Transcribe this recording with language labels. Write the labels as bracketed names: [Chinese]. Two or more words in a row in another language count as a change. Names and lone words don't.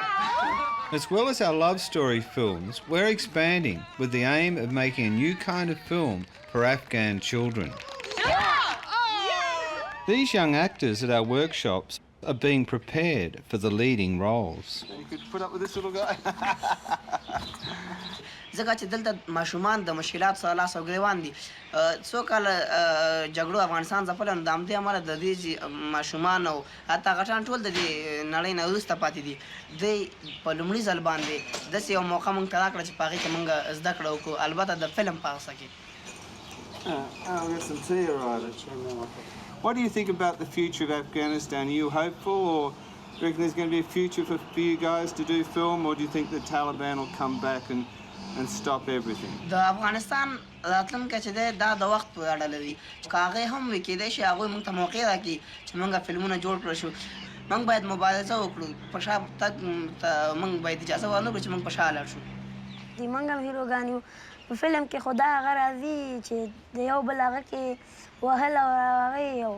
[English] As well as our love story films, we're expanding with the aim of making a new kind of film for Afghan children. These young actors at our workshops are being prepared for the leading roles. You could put up with this little guy. [Pashto] ځکه چې دلته ماشومان د مشکلات سره لاس او ګریوان دي څو کاله جګړو افغانستان ځپلی نو د همدې امله د دې ماشومان او حتی غټان ټول د دې نړۍ نه وروسته پاتې دي دوی په لومړي ځل باندې داسې یو موقع موږ ته راکړه چې په هغې کې موږ زده کړه وکړو البته د فلم په هغه کې [English] I'll get some tea arrived. What do you think about the future of Afghanistan? Are you hopeful, or do you reckon there's going to be a future for you guys to do film, or do you think the Taliban will come back and stop everything? [Pashto] د افغانستان راتلونکی چې دی دا د وخت په اړه لري که هغې هم وي کیدای شي هغوی موږ ته موقع راکړي چې موږ فلمونه جوړ کړو شو موږ باید مبارزه وکړو په شا تګ ته موږ باید اجازه ورنه کړو چې موږ په شا لاړ شو موږ هم هیروګان یو په فلم کې خو دا هغه راځي چې د یو بل هغه کې وهل او هغې یو